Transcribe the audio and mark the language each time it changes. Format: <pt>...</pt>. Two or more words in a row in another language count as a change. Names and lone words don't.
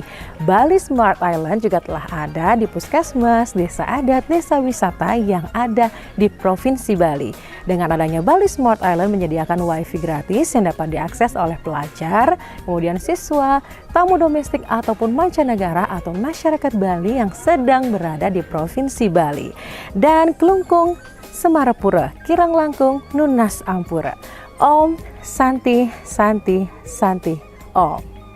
<id>Bali Smart Island juga telah ada di Puskesmas, Desa Adat, Desa Wisata yang ada di Provinsi Bali. Dengan adanya Bali Smart Island menyediakan Wi-Fi gratis yang dapat diakses oleh pelajar, kemudian siswa, tamu domestik ataupun mancanegara atau masyarakat Bali yang sedang berada di Provinsi Bali.</id> <ban>Dan Kelungkung, Semarapura, Kirang Langkung, Nunas Ampura.</ban> <sa>Om Santi Santi Santi Om.</sa>